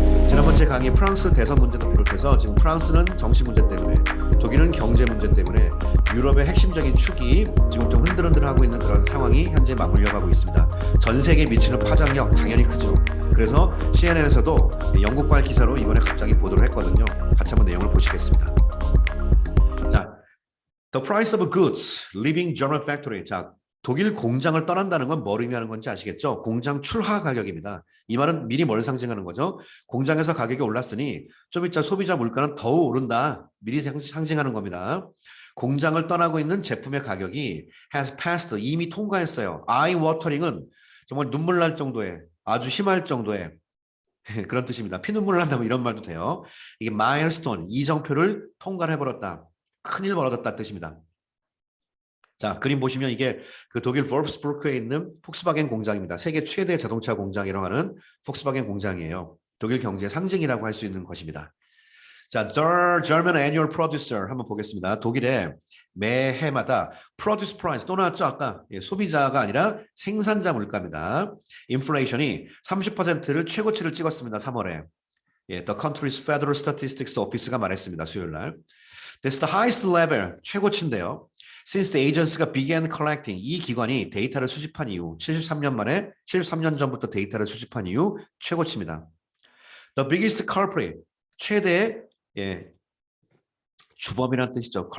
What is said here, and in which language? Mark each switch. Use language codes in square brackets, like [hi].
[ko] 지난번 제 강의 프랑스 대선 문제도 비롯해서 지금 프랑스는 정치 문제 때문에, 독일은 경제 문제 때문에 유럽의 핵심적인 축이 지금 좀 흔들흔들하고 있는 그런 상황이 현재 맞물려 가고 있습니다. 전 세계에 미치는 파장력 당연히 크죠. 그래서 CNN에서도 영국발 기사로 이번에 갑자기 보도를 했거든요. 같이 한번 내용을 보시겠습니다. [en] 자, The price of goods leaving German factory. [ko] 자, 독일 공장을 떠난다는 건 뭘 의미하는 건지 아시겠죠? 공장 출하 가격입니다. 이 말은 미리 뭘 상징하는 거죠? 공장에서 가격이 올랐으니 좀 이따 소비자 물가는 더 오른다. 미리 상징하는 겁니다. 공장을 떠나고 있는 제품의 가격이 [en] has passed, [ko] 이미 통과했어요. [en] eye watering [ko] 은 정말 눈물 날 정도의, 아주 심할 정도의 그런 뜻입니다. 피눈물 난다면 이런 말도 돼요. 이게 milestone, 이정표를 통과를 해버렸다. 큰일 벌어졌다 뜻입니다. 자, 그림 보시면 이게 그 독일 볼프스부르크에 있는 폭스바겐 공장입니다. 세계 최대 자동차 공장이라고 하는 폭스바겐 공장이에요. 독일 경제의 상징이라고 할 수 있는 것입니다. [en] 자, The German Annual Producer [ko] 한번 보겠습니다. 독일의 매해마다 [en] Produce Price [ko] 또 나왔죠 아까. 소비자가 아니라 생산자 물가입니다. 인플레이션이 30%를 최고치를 찍었습니다. 3월에. [en] The country's Federal Statistics Office가 [ko] 말했습니다. 수요일 날. [en] That's the highest level, [ko] 최고치인데요. [en] Since the agency [ko] 가 [en] began collecting, [ko] 이 기관이 데이터를 수집한 이후 73년 전부터 데이터를 수집한 이후 최고치입니다. [en] The biggest culprit, [ko] 최대의 주범이라는 뜻이죠.